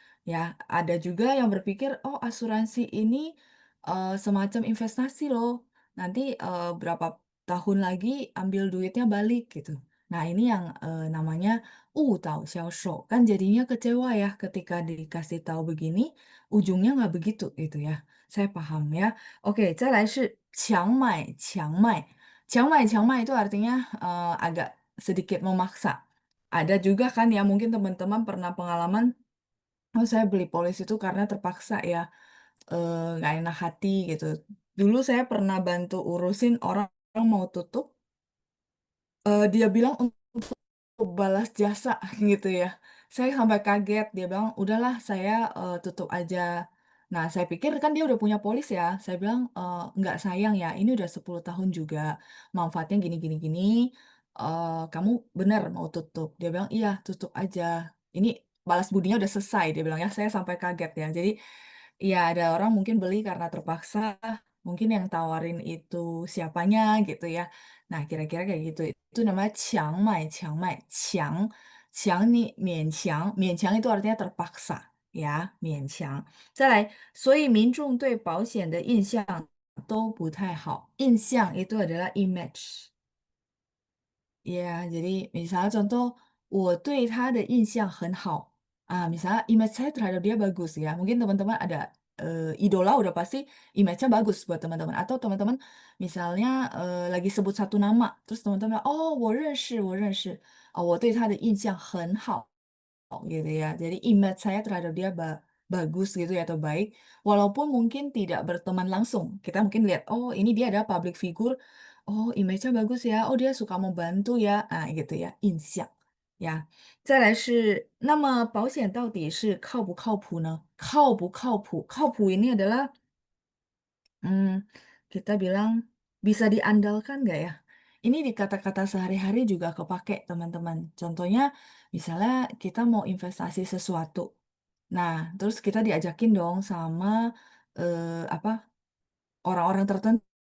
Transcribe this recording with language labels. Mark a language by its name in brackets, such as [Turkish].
[Indonesian] Ya, ada juga yang berpikir, "Oh, asuransi ini, semacam investasi loh. Nanti, berapa tahun lagi ambil duitnya balik," gitu. Nah, ini yang, namanya 误导销售. Kan jadinya kecewa ya ketika dikasih tahu begini, ujungnya nggak begitu gitu ya. Saya paham ya. [Chinese] Oke, 再来是强买强卖. [Indonesian] 强买强卖 itu artinya, agak sedikit memaksa. Ada juga kan ya mungkin teman-teman pernah pengalaman, "Oh, saya beli polis itu karena terpaksa ya, nggak enak hati," gitu. Dulu saya pernah bantu urusin orang mau tutup, dia bilang balas jasa gitu ya. Saya sampai kaget, dia bilang, "Udahlah saya, tutup aja." Nah, saya pikir kan dia udah punya polis ya, saya bilang, "Enggak sayang ya, ini udah 10 tahun juga, manfaatnya gini gini gini, kamu bener mau tutup?" Dia bilang, "Iya, tutup aja. Ini balas budinya udah selesai," dia bilang ya, saya sampai kaget ya. Jadi, iya ada orang mungkin beli karena terpaksa, Mungkin yang tawarin itu siapanya gitu ya. Nah, kira-kira kayak gitu. Itu namanya chiang mai, chiang, chiang nih, mian chiang, mian chiang itu artinya terpaksa, ya, mian chiang. [Chinese] 再来，所以民众对保险的印象都不太好。 [Indonesian] 印象itu adalah image. Ya, jadi misalnya contoh, [Chinese] 我对他的印象很好. [Indonesian] Image saya terhadap dia bagus ya. Mungkin teman-teman ada idola udah pasti image-nya bagus buat teman-teman. Atau teman-teman misalnya lagi sebut satu nama, terus teman-teman, oh, [Chinese] 我认识,我对他的印象很好. [Indonesian] Gitu ya. Jadi image saya terhadap dia bagus gitu ya atau baik, walaupun mungkin tidak berteman langsung. Kita mungkin lihat, oh ini dia ada public figure, oh image-nya bagus ya, oh dia suka membantu ya, gitu ya, [Chinese] 印象呀。再来是，那么保险到底是靠不靠谱呢？靠不靠谱？ [Indonesian] 靠谱ini adalah kita bilang bisa diandalkan nggak ya? Ini di kata-kata sehari-hari juga kepake, teman-teman. Contohnya, misalnya kita mau investasi sesuatu. Nah, terus kita diajakin dong sama apa orang-orang tertentu.